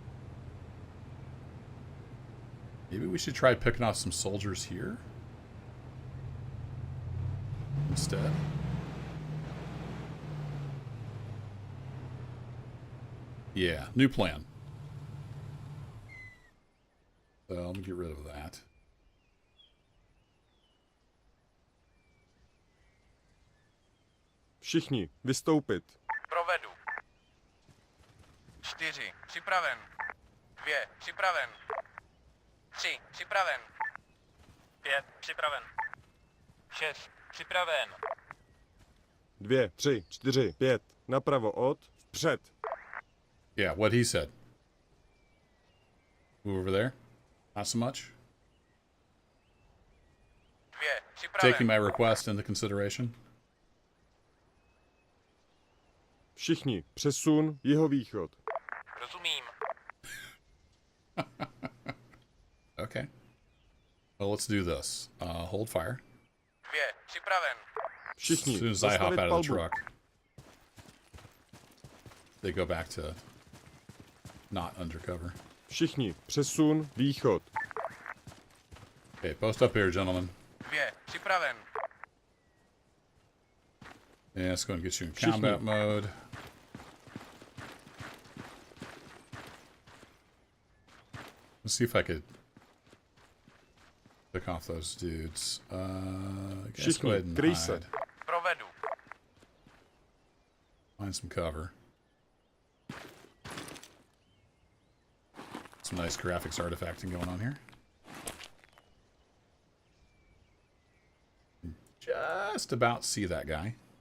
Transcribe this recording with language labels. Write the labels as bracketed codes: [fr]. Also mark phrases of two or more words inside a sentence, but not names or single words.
[en] Maybe we should try picking off some soldiers here instead. Yeah, new plan. So let me get rid of that. [cs] Všichni, vystoupit. Provedu. 4. Připraven. 2. Připraven. 3. Připraven. 5. Připraven. 6. Připraven. 2, 3, 4, 5. Napravo od, vpřed. [en] Yeah, what he said. Move over there. Not so much. taking my request into consideration. Všichni, přesun, jihovýchod. Rozumím. Okay. Well, let's do this. Hold fire. [cs] 2, připraven. Všichni, [en] As soon as I hop [cs] zastavit [en] out of the [cs] palbu. [en] truck, they go back to not undercover. [cs] Všichni, přesun, východ. [en] Okay, post up here, gentlemen. [cs] 2, připraven. [en] Yeah, let's go and get you in [cs] Všichni. [en] combat mode. Let's see if I could pick off those dudes. I guess go ahead [cs] Všichni, [en] and [cs] kryj se. [en] hide. [cs] Provedu. [en] Find some cover. Some nice graphics artifacting going on here. Just about see that guy.